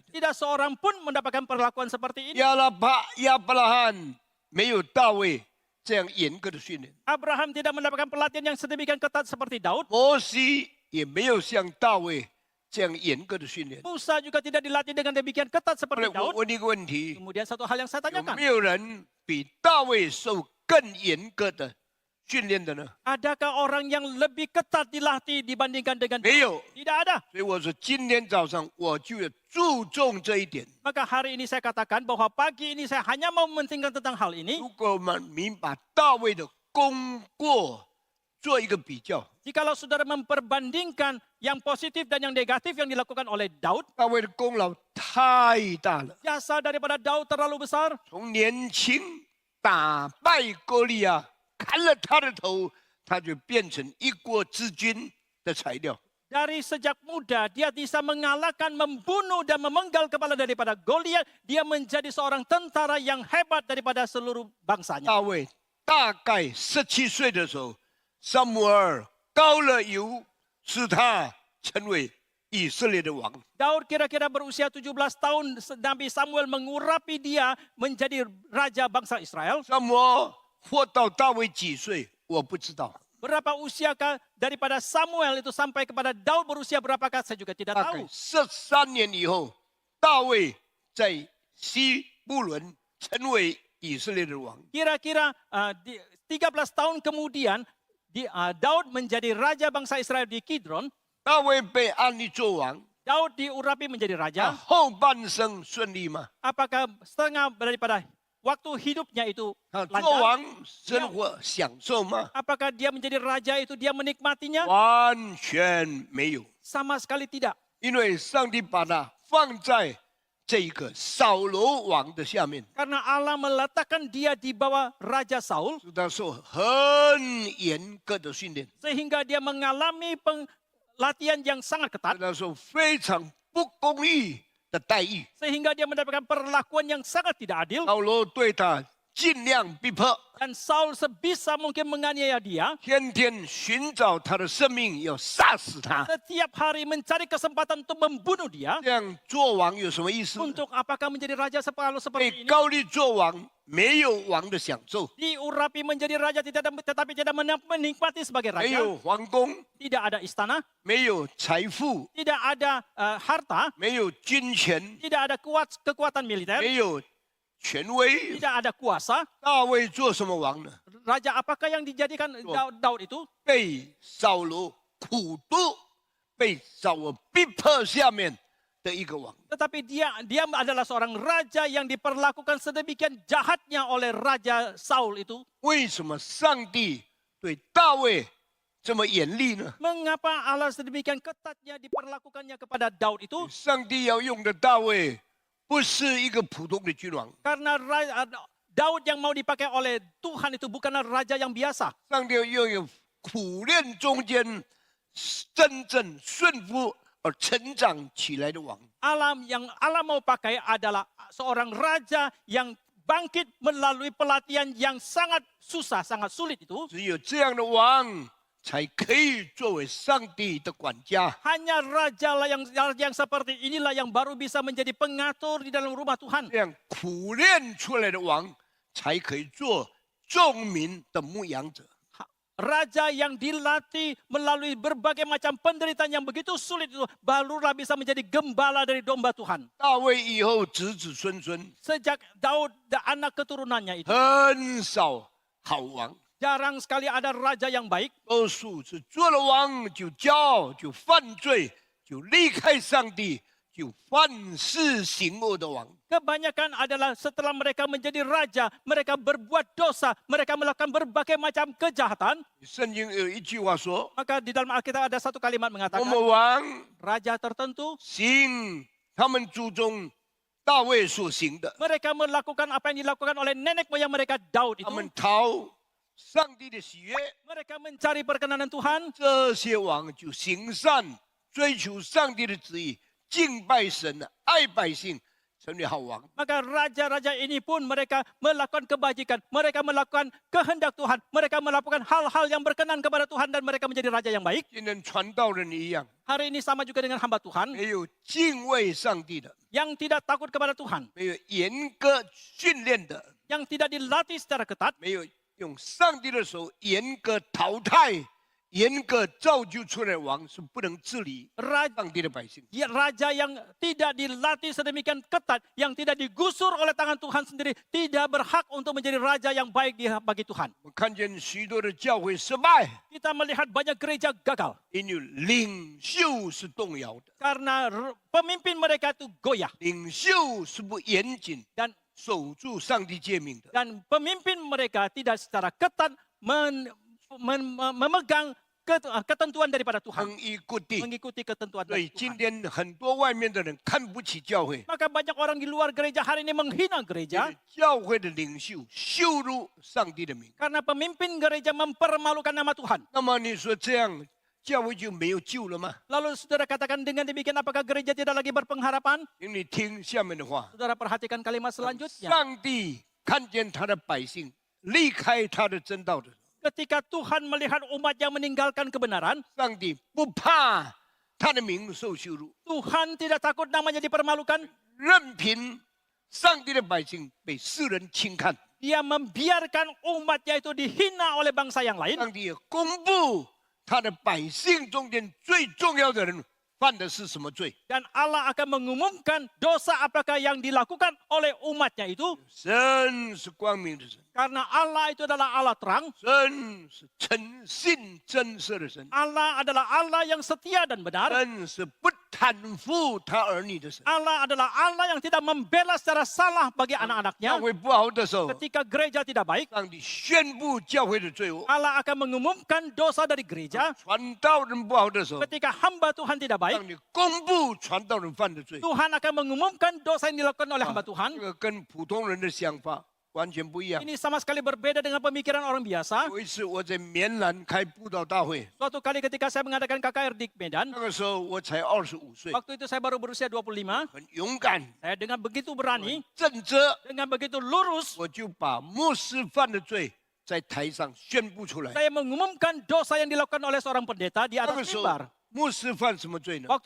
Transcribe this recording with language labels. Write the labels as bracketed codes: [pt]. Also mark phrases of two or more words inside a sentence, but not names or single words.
[id] tidak seorang pun mendapatkan perlakuan seperti ini. [zh] 亚伯拉罕没有大卫这样严格的训练， [id] Abraham tidak mendapatkan pelatihan yang sedemikian ketat seperti Daud. [zh] 摩西也没有像大卫这样严格的训练。 [id] Musa juga tidak dilatih dengan demikian ketat [zh] 后 [id] seperti [zh] 来我 [id] Daud. [zh] 问你一个问题： [id] Kemudian satu hal yang saya [zh] 有 [id] tanyakan, [zh] 没有人比大卫受更严格的训练的呢？ [id] adakah orang yang lebih ketat dilatih dibandingkan dengan [zh] 没 [id] Daud? [zh] 有。 [id] Tidak ada. [zh] 所以我说，今天早上我就要注重这一点。 [id] Maka hari ini saya katakan bahwa pagi ini saya hanya mau mementingkan tentang hal ini. [zh] 如果我们把大卫的功过做一个比较， [id] Jikalau saudara memperbandingkan yang positif dan yang negatif yang dilakukan oleh Daud, [zh] 大卫的功劳太大了。 [id] jasa daripada Daud terlalu besar. [zh] 从年轻打败歌利亚，砍了他的头，他就变成一国之君的材料。 [id] Dari sejak muda dia bisa mengalahkan, membunuh dan memenggal kepala daripada Goliat. Dia menjadi seorang tentara yang hebat daripada seluruh bangsanya. [zh] 大卫大概17岁的时候，撒母耳膏了油，使他成为以色列的王。 [id] Daud kira-kira berusia 17 tahun, Nabi Samuel mengurapi dia menjadi raja bangsa Israel. [zh] 撒母耳活到大卫几岁，我不知道， [id] Berapa usiakah daripada Samuel itu sampai kepada Daud berusia berapakah saya juga tidak [zh] 大概 [id] tahu. [zh] 13年以后，大卫在西布伦成为以色列的王。 [id] Kira-kira 13 tahun kemudian Daud menjadi raja bangsa Israel di Kidron. [zh] 大卫被安立做王， [id] Daud diurapi menjadi [zh] 他 [id] raja. [zh] 后半生顺利吗？ [id] Apakah setengah daripada waktu hidupnya itu [zh] 他做 [id] lancar? [zh] 王生活享受吗？ [id] Apakah dia menjadi raja itu dia menikmatinya? [zh] 完全没有， [id] Sama sekali tidak. [zh] 因为上帝把他放在这一个扫罗王的下面， [id] Karena Allah meletakkan dia di bawah Raja Saul. [zh] 是他受很严格的训练， [id] Sehingga dia mengalami latihan yang sangat [zh] 是 [id] ketat. [zh] 他受非常不公义的待遇。 [id] Sehingga dia mendapatkan perlakuan yang sangat tidak adil. [zh] 扫罗对他尽量逼迫， [id] Dan Saul sebisa mungkin menganiaya dia. [zh] 天天寻找他的生命，要杀死他。 [id] Setiap hari mencari kesempatan untuk membunuh dia. [zh] 这样做王有什么意思？ [id] Untuk apakah menjadi raja [zh] 被 [id] seperti ini? [zh] 高利做王，没有王的享受， [id] Diurapi menjadi raja tetapi tidak menikmati sebagai [zh] 没 [id] raja. [zh] 有皇宫， [id] Tidak ada istana. [zh] 没有财富， [id] Tidak ada harta. [zh] 没有军权， [id] Tidak ada kekuatan militer. [zh] 没有权威。 [id] Tidak ada kuasa. [zh] 大卫做什么王呢？ [id] Raja apakah yang dijadikan Daud itu? [zh] 被扫罗苦毒，被扫罗逼迫下面的一个王。 [id] Tetapi dia adalah seorang raja yang diperlakukan sedemikian jahatnya oleh Raja Saul itu. [zh] 为什么上帝对大卫这么严厉呢？ [id] Mengapa Allah sedemikian ketatnya diperlakukannya kepada Daud itu? [zh] 上帝要用的大卫不是一个普通的君王， [id] Karena Daud yang mau dipakai oleh Tuhan itu bukanlah raja yang biasa. [zh] 上帝要用一个苦练中间真正顺服而成长起来的王。 [id] Yang Allah mau pakai adalah seorang raja yang bangkit melalui pelatihan yang sangat susah, sangat sulit itu. [zh] 只有这样的王，才可以作为上帝的管家。 [id] Hanya raja lah yang seperti inilah yang baru bisa menjadi pengatur di dalam rumah Tuhan. [zh] 这样苦练出来的王，才可以做众民的牧羊者。 [id] Raja yang dilatih melalui berbagai macam penderitaan yang begitu sulit itu barulah bisa menjadi gembala dari domba Tuhan. [zh] 大卫以后子子孙孙 [id] Sejak Daud dan anak keturunannya itu [zh] 很少好王， [id] jarang sekali ada raja yang baik. [zh] 多数是做了王就骄傲，就犯罪，就离开上帝， 就犯事行恶的王。 [id] Kebanyakan adalah setelah mereka menjadi raja, mereka berbuat dosa, mereka melakukan berbagai macam kejahatan. [zh] 圣经有一句话说 [id] Maka di dalam Alkitab ada satu kalimat：“ [zh] 某 [id] mengatakan [zh] 某王 [id] raja tertentu [zh] 行他们祖宗大卫所行的， [id] mereka melakukan apa yang dilakukan oleh nenek moyang mereka Daud [zh] 他 [id] itu. [zh] 们讨上帝的喜悦， [id] Mereka mencari perkenanan Tuhan. [zh] 这些王就行善，追求上帝的旨意，敬拜神，爱百姓，成为好王。 [id] Maka raja-raja ini pun mereka melakukan kebajikan, mereka melakukan kehendak Tuhan, mereka melakukan hal-hal yang berkenan kepada Tuhan dan mereka menjadi raja yang baik. [zh] 今天传道人一样， [id] Hari ini sama juga dengan hamba Tuhan [zh] 没有敬畏上帝的， [id] yang tidak takut kepada Tuhan, [zh] 没有严格训练的， [id] yang tidak dilatih secara ketat, [zh] 没有用上帝的手严格淘汰、严格造就出来的王，是不能治理 [id] raja, [zh] 上帝的百姓。 [id] raja yang tidak dilatih sedemikian ketat, yang tidak digusur oleh tangan Tuhan sendiri, tidak berhak untuk menjadi raja yang baik bagi Tuhan. [zh] 我看见许多的教会失败， [id] Kita melihat banyak gereja gagal [zh] 因为领袖是动摇的， [id] karena pemimpin mereka itu goyah [zh] 领袖是不严谨 [id] dan [zh] 守住上帝诫命的。 [id] dan pemimpin mereka tidak secara ketat memegang ketentuan daripada Tuhan, [zh] 恒一固定， [id] mengikuti ketentuan [zh] 所以 [id] dari [zh] 今 [id] Tuhan. [zh] 天很多外面的人看不起教会， [id] Maka banyak orang di luar gereja hari ini menghina [zh] 因 [id] gereja [zh] 为教会的领袖羞辱上帝的名。 [id] karena pemimpin gereja mempermalukan nama Tuhan. [zh] 那么你说这样，教会就没有救了吗？ [id] Lalu saudara katakan dengan demikian apakah gereja tidak lagi berpengharapan? [zh] 请你听下面的话： [id] Saudara perhatikan kalimat selanjutnya. [zh] 上帝看见他的百姓离开他的真道的时候， [id] Ketika Tuhan melihat umat yang meninggalkan kebenaran, [zh] 上帝不怕他的名受羞辱， [id] Tuhan tidak takut namanya dipermalukan. [zh] 任凭上帝的百姓被世人轻看， [id] Dia membiarkan umatnya itu dihina oleh bangsa yang lain. [zh] 上帝也公布他的百姓中间最重要的人犯的是什么罪。 [id] Dan Allah akan mengumumkan dosa apakah yang dilakukan oleh umatnya itu. [zh] 神是光明的神， [id] Karena Allah itu adalah Allah terang. [zh] 神是诚信真实的神， [id] Allah adalah Allah yang setia dan benar. [zh] 神是不袒护他儿女的神。 [id] Allah adalah Allah yang tidak membela secara salah bagi [zh] 教 [id] anak-anaknya. [zh] 会不好的时候， [id] Ketika gereja tidak baik, [zh] 上帝宣布教会的罪恶； [id] Allah akan mengumumkan dosa dari gereja. [zh] 传道人不好的时候， [id] Ketika hamba Tuhan tidak baik, [zh] 上帝公布传道人犯的罪。 [id] Tuhan akan mengumumkan dosa yang dilakukan oleh hamba [zh] 这 [id] Tuhan. [zh] 个跟普通人的想法完全不一样。 [id] Ini sama sekali berbeda dengan pemikiran orang biasa. [zh] 有一次我在棉兰开布道大会， [id] Suatu kali ketika saya mengadakan KKR di Medan, [zh] 那个时候我才25岁， [id] waktu itu saya baru berusia 25. [zh] 很勇敢、 [id] Saya dengan begitu berani, [zh] 正直， [id] dengan begitu lurus, [zh] 我就把牧师犯的罪在台上宣布出来。 [id] saya mengumumkan dosa yang dilakukan oleh seorang pendeta di [zh] 那 [id] atas [zh] 个时候 [id] mimbar. [zh] 牧师犯什么罪呢？